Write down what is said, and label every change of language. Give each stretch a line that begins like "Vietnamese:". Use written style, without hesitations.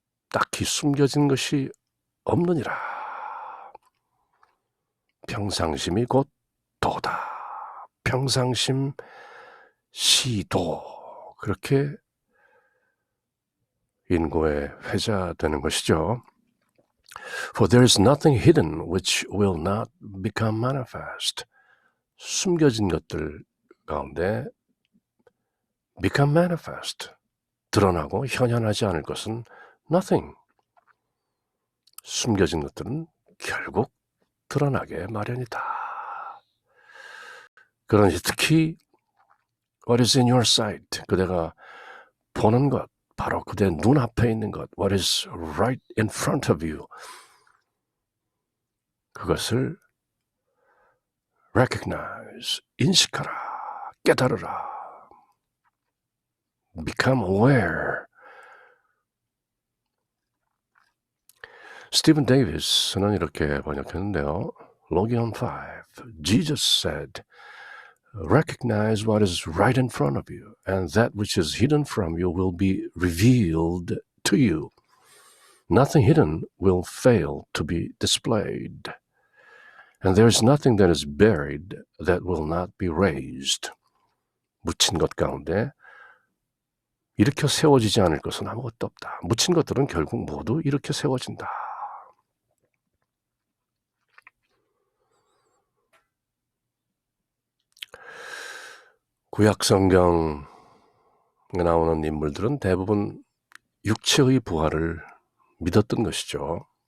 Korean: 딱히 숨겨진 것이 없느니라. 평상심이 곧 도다. 평상심 시도, 그렇게 인고의 회자 되는 것이죠.
English: For there is nothing hidden which will not become manifest.
Korean: 숨겨진 것들 가운데 become manifest, 드러나고 현현하지 않을 것은 nothing. 숨겨진 것들은 결국 드러나게 마련이다. 그러니 특히 what is in your sight, 그대가 보는 것, 바로 그대 눈앞에 있는 것, what is right in front of you, 그것을 recognize, 인식하라, 깨달으라, become aware. 스티븐 데이비스는 이렇게 번역했는데요.
English: Logion 5, Jesus said, recognize what is right in front of you, and that which is hidden from you will be revealed to you. Nothing hidden will fail to be displayed. And there is nothing that is buried that will not be raised.
Korean: 묻힌 것 가운데 일으켜 세워지지 않을 것은 아무것도 없다. 묻힌 것들은 결국 모두 일으켜 세워진다. 구약 성경에 나오는 인물들은 대부분 육체의 부활을 믿었던 것이죠.